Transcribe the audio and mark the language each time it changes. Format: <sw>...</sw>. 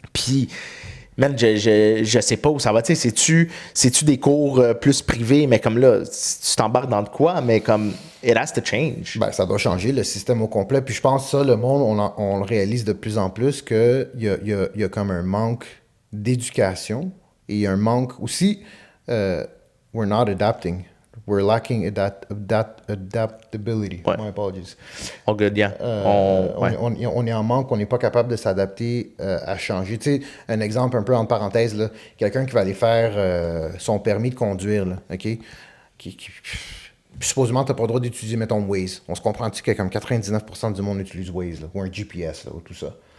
<fr>Puis, man, je sais pas où ça va. Tu sais, c'est-tu des cours plus privés, mais comme là, tu t'embarques dans de quoi, mais comme,</fr> <en>it has to change.</en> <fr>Ben, ça doit changer le système au complet. Puis je pense que ça, le monde, on le réalise de plus en plus qu'il y a comme un manque d'éducation et il y a un manque aussi.</fr> <en>We're not adapting. We're lacking adaptability.</en> <fr>Ouais.</fr> <en>My apologies. Oh, good, yeah. Ouais.</en> <fr>On est en manque, on n'est pas capable de s'adapter à changer. Tu sais, un exemple un peu entre parenthèses, là, quelqu'un qui va aller faire son permis de conduire, là, OK? Puis supposément, tu n'as pas le droit d'utiliser, mettons, Waze. On se comprend-tu que comme 99% du monde utilise Waze, là, ou un GPS, là, ou tout ça.</fr>